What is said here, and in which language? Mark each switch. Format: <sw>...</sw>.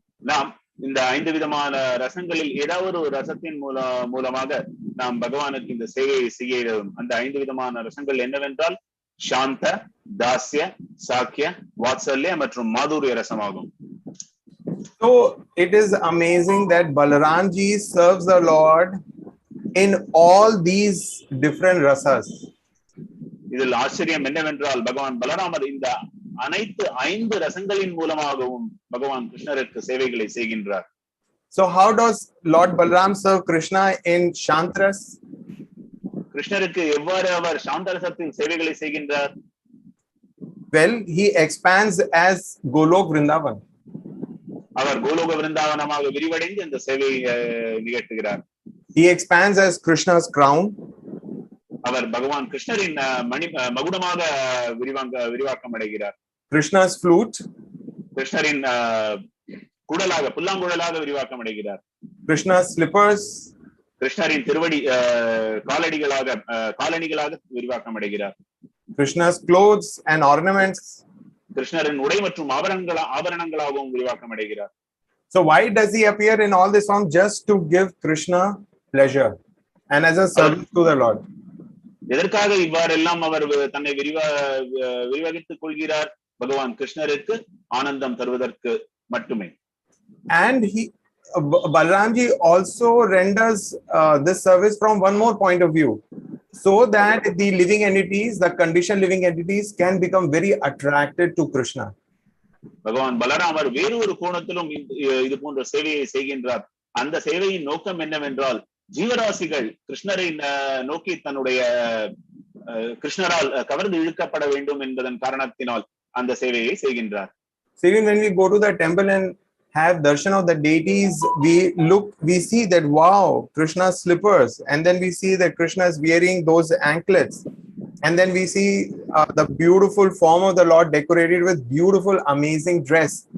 <ta>நாம் இந்த 5 விதமான ரசங்களில் ஏதாவது ஒரு ரசத்தின் மூலமாக நாம் பகவானுக்கு இந்த சேவையை செய்கிறோம். அந்த 5 விதமான ரசங்கள் என்னவென்றால் சாந்த, தாஸ்ய, சாக்கிய, வாத்சல்ய மற்றும் மாதுரிய ரசமாகும்.</ta> <en>So it is amazing that Balaram ji serves the Lord in all these different rasas.</en> <ta>இதில் ஆச்சரியம் என்னவென்றால் பகவான் பலராமர் இந்த அனைத்து 5 ரசங்களின் மூலமாகவும் பகவான் கிருஷ்ணருக்கு சேவைகளை செய்கின்றார்.</ta> <en>So how does Lord Balaram serve Krishna in Shantras?</en> <ta>கிருஷ்ணருக்கு எவ்வாறு அவர் சாந்தரசத்தில் சேவைகளை செய்கின்றார்?</ta> <en>Well, he expands as Golok Vrindavan.</en> <ta>அவர் கோலோக விருந்தாவனமாக விரிவடைந்து இந்த சேவையை நிகழ்த்துகிறார்.</ta> <en>He expands as Krishna's crown.</en> <ta>அவர் பகவான் கிருஷ்ணரின் மகுடமாக விரிவாக்கம் அடைகிறார்.</ta> <en>Krishna's flute.</en> <ta>கிருஷ்ணரின் குடலாக புல்லாங்குழலாக விரிவாக்கம் அடைகிறார்.</ta> <en>Krishna's slippers.</en> <ta>கிருஷ்ணரின் திருவடி காலணிகளாக விரிவாக்கம் அடைகிறார்.</ta> <en>Krishna's clothes and ornaments.</en> <ta>கிருஷ்ணரின் உடை மற்றும் ஆபரணங்களாகவும் விரிவாக்கம் அடைகிறார்.</ta> <en>So why does he appear in all this form? Just to give Krishna pleasure and as a service to the Lord.</en> <ta>எதற்காக இவ்வாறெல்லாம் அவர் தன்னை விரிவகித்துக் கொள்கிறார்? பகவான் கிருஷ்ணருக்கு ஆனந்தம் தருவதற்கு மட்டுமே.</ta> <en>And Balaramji also renders this service from one more point of view, so that the living entities, the conditioned living entities, can become very attracted to Krishna.</en> <ta>பகவான் பலராமர் வேறு ஒரு கோணத்திலும் இது போன்ற சேவையை செய்கின்றார். அந்த சேவையின் நோக்கம் என்னவென்றால், ஜீவராசிகள் கிருஷ்ணரை நோக்கி தன்னுடைய கிருஷ்ணரால் கவர்ந்து இழுக்கப்பட வேண்டும் என்பதன் காரணத்தினால் அந்த சேவையை செய்கின்றார்.</ta> <en>So even when we go to the temple and have darshan of the deities, we see that, wow, Krishna's slippers, and then we see that Krishna is wearing those anklets, and then we see the beautiful form of the Lord decorated with beautiful, amazing dress.</en>